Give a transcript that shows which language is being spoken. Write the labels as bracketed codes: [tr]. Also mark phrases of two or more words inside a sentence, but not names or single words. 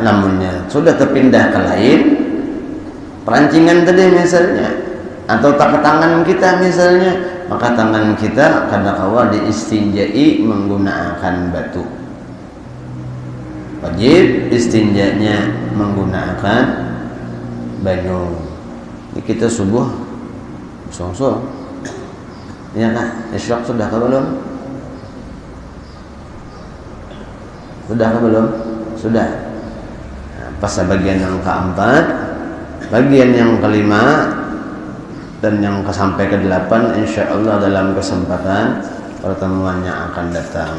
[bjn] Namunnya sudah terpindah ke lain, perancingan tadi misalnya, atau tak tangan kita misalnya, maka tangan kita kada kawa diistinjai menggunakan batu. Wajib istinjanya menggunakan banyu. Ini kita subuh song-song, ya kah? Isyak sudah kah belum? Sudah kah belum? Sudah. Pas bagian yang keempat, bagian yang kelima dan yang sampai ke-8 insyaallah dalam kesempatan pertemuan yang akan datang.